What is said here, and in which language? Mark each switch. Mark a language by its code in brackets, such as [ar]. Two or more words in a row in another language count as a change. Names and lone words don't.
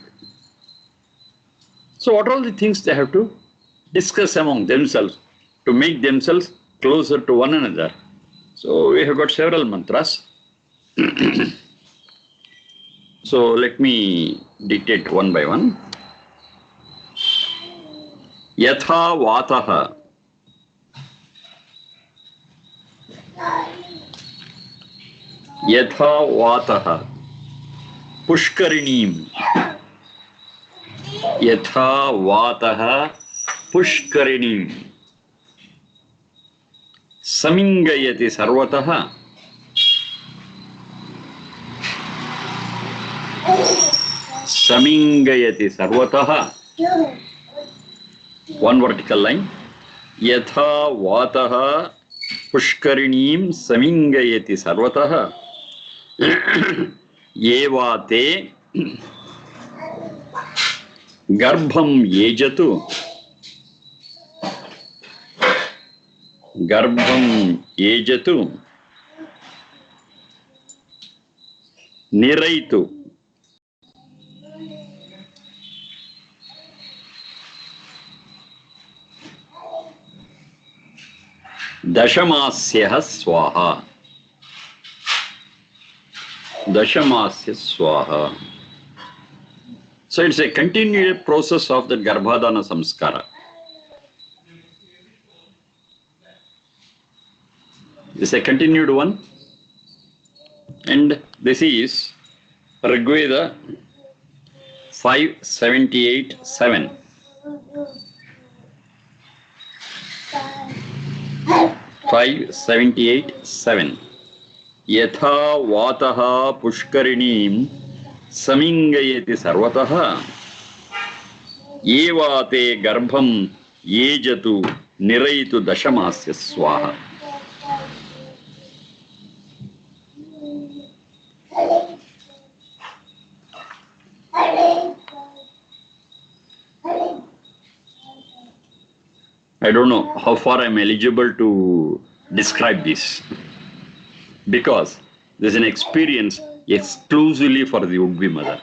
[en] So what are all the things they have to discuss among themselves to make themselves closer to one another? So we have got several mantras. So let me dictate one by one. [sa] यथा वातः. यथा वातः. पुष्करिणीम्। यथा वातः. पुष्करिणीम्. समिङ्गयति सर्वतः. समिङ्गयति सर्वतः. [en] One vertical line. [sa] यथा वातः पुष्करिणीम् समिङ्गयति सर्वतः. एवा ते गर्भम् एजतु. गर्भम् एजतु. निरैतु. दशमास्य स्वाहा. दशमास्य स्वाहा. [en] So it's a continued process of the Garbhadana Samskara. It's a continued one. And this is Rigveda 578:7. 578:7. [sa] यथा वातः पुष्करिणीम् समिङ्गयति सर्वतः. एवा ते गर्भम् एजतु निरैतु दशमास्य स्वाहा. [en] I don't know how far I'm eligible to describe this, because there's an experience exclusively for the would-be mother.